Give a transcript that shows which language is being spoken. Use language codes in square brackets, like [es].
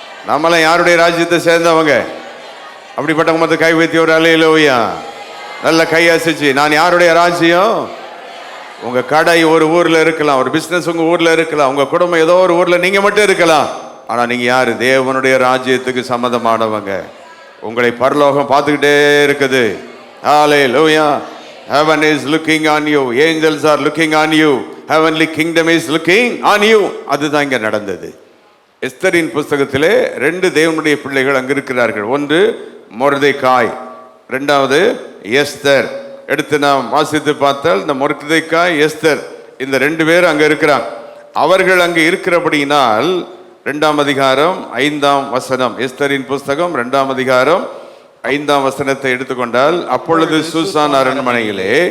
[ta] நம்மளாம் யாருடைய ராஜ்யத்தை சேர்ந்தவங்க? அப்படிப்பட்டவங்க மற்ற கை வைத்தி ஒரு அல்லேலூயா நல்ல கை அசைச்சு, நான் யாருடைய ராஜ்யம்? உங்கள் கடை ஒரு ஊரில் இருக்கலாம், ஒரு பிஸ்னஸ் உங்கள் ஊரில் இருக்கலாம், உங்கள் குடும்பம் ஏதோ ஒரு ஊரில் நீங்கள் மட்டும் இருக்கலாம். ஆனால் நீங்கள் யார்? தேவனுடைய ராஜ்யத்துக்கு சம்மந்தமானவங்க. உங்களை பரலோகம் பார்த்துக்கிட்டே இருக்குது. ஹல்லேலூயா. [en] Heaven is looking on you. Angels are looking on you. Heavenly kingdom is looking on you. [ta] அதுதான் இங்கே நடந்தது. எஸ்தரின் புஸ்தகத்திலே 2 தேவனுடைய பிள்ளைகள் அங்கு இருக்கிறார்கள். ஒன்று மொர்தெகாய், 2வது எஸ்தர். எடுத்து நாம் வாசித்து பார்த்தால் இந்த மொர்தெகாய், எஸ்தர், இந்த 2 பேர் அங்கே இருக்கிறாங்க. அவர்கள் அங்கே இருக்கிறபடியினால் 2ஆம் அதிகாரம் 5ஆம் வசனம், எஸ்தரின் புஸ்தகம் 2ஆம் அதிகாரம் 5ஆம் வசனத்தை எடுத்துக்கொண்டால், அப்பொழுது சூசான் அரண்மனையிலே